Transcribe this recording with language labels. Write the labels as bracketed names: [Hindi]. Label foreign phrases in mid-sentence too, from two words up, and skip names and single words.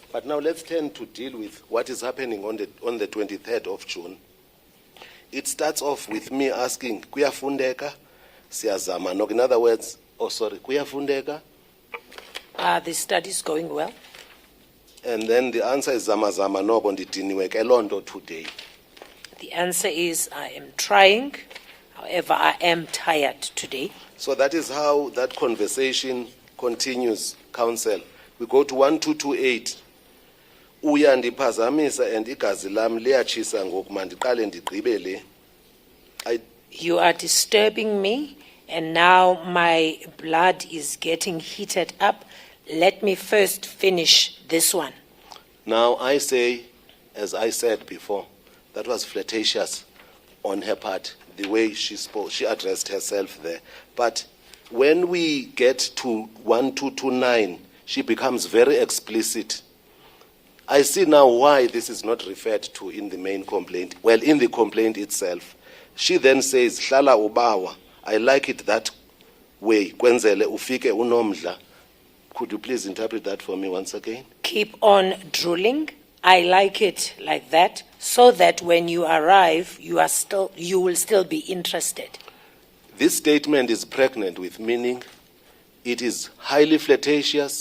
[English] But now let's turn to deal with what is happening on the 23rd of June. It starts off with me asking, kuyafundeka? [Xhosa] Siyazama. [English] No, in other words, kuyafundeka? The study is going well. And then the answer is [Xhosa] zama zama no ndidiniwe ke londo [English] today. The answer is I am trying. However, I am tired today. So that is how that conversation continues, counsel. We go to 1228. [Xhosa] Uya ndiphazamisa and igazi lam liyatshisa ngoku mandiqale ndigqibele. [English] You are disturbing me, and now my blood is getting heated up. Let me first finish this one. Now I say, as I said before, that was flirtatious on her part, the way she spoke, she addressed herself there. But when we get to 1229, she becomes very explicit. I see now why this is not referred to in the main complaint. Well, in the complaint itself, she then says, [Xhosa] "Hlala ubawa." [English] I like it that way. [Xhosa] Kwenzele ufike unomdla. [English] Could you please interpret that for me once again? Keep on drooling. I like it like that, so that when you arrive, you will still be interested. This statement is pregnant with meaning. It is highly flirtatious.